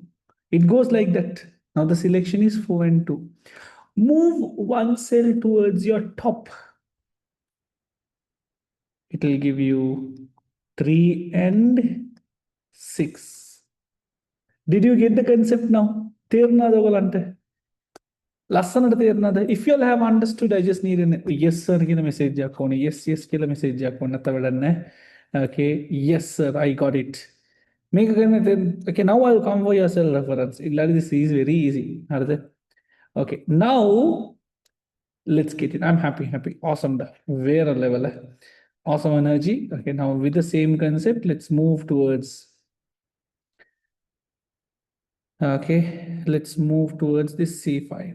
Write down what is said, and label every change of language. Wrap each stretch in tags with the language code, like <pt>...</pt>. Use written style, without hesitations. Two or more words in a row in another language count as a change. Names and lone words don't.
<en>It goes like that. Now the selection is 4 and 2. Move one cell towards your top. It will give you 3 and 6. Did you get the concept now?</en> <si>තේරුණාද? ලස්සනට තේරුණාද?</si> <en>If you all have understood, I just need a yes sir</en> <si>කියන message එකක් ඕනේ. Yes කියලා message එකක් ඕනේ. නැත්නම් වැඩක් නැහැ.</si> <en>Okay, yes sir, I got it.</en> <si>මේක කරන්න</si> <en>okay, now I'll come for your cell reference. This is very easy. හරිද? Okay, now let's get it. I'm happy. Awesome. Where level? Awesome energy. Okay, now with the same concept, let's move towards. Okay, let's move towards this C5.</en>